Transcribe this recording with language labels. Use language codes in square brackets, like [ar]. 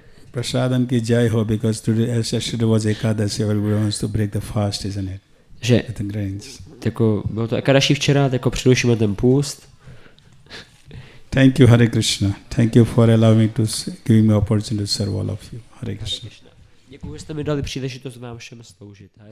[en] Prasadam ki jai ho, because today yesterday was Ekadashi, everybody wants to break the fast, isn't it? [cs] Že [en] With the grains. [cs] jako, bylo to Ekadaši včera, tak jako přerušíme ten půst. [en] Thank you, Hare Krishna. Thank you for allowing to giving me opportunity to serve all of you. Hare Krishna. [cs] Děkuji, že jste mi dali příležitost vám všem sloužit. Hare